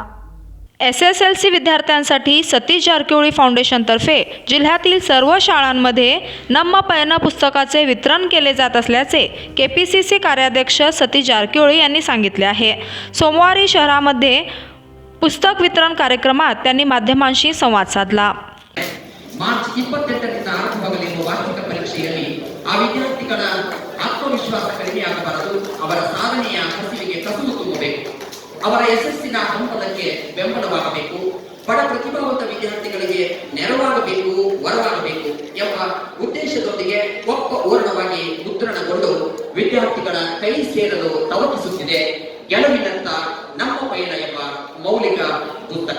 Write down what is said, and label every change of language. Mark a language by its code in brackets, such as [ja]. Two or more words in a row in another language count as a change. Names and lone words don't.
[mr] SSLC विद्यार्थ्यांसाठी सतीश जारकिहोळी फाउंडेशन तर्फे जिल्ह्यातील सर्व शाळांमध्ये नम्म पयन पुस्तकाचे वितरण केले जात असल्याचे KPCC कार्याध्यक्ष सतीश जारकिहोळी यांनी सांगितले आहे। सोमवारी शहरामध्ये पुस्तक वितरण कार्यक्रमात त्यांनी माध्यमांशी संवाद साधला। [kn] ಮಾರ್ಚ್ 28ರಿಂದ ಆರಂಭವಾಗಲಿರುವ ವಾರ್ಷಿಕ ಪರೀಕ್ಷೆಯಲ್ಲಿ ಆ ವಿದ್ಯಾರ್ಥಿಗಳ ಆತ್ಮವಿಶ್ವಾಸ ಕಡಿಮೆಯಾಗಬಾರದು, ಅವರ ಸಾಧನೆಯ ಹಸಿವಿಗೆ ಕಸುವು ತುಂಬಬೇಕು, ಅವರ ಯಶಸ್ಸಿನ ಹಂಬಲಕ್ಕೆ ಬೆಂಬಲವಾಗಬೇಕು, ಬಡ ಪ್ರತಿಭಾವಂತ ವಿದ್ಯಾರ್ಥಿಗಳಿಗೆ ನೆರವಾಗಬೇಕು, ವರವಾಗಬೇಕು ಎಂಬ ಉದ್ದೇಶದೊಂದಿಗೆ ಒಪ್ಪ ಓರಣವಾಗಿ ಮುದ್ರಣಗೊಂಡು ವಿದ್ಯಾರ್ಥಿಗಳ ಕೈ ಸೇರಲು ತವಕಿಸುತ್ತಿದೆ ಗೆಲುವಿನತ್ತ ನಮ್ಮ ಪಯಣ ಎಂಬ ಮೌಲಿಕ ಪುಸ್ತಕ।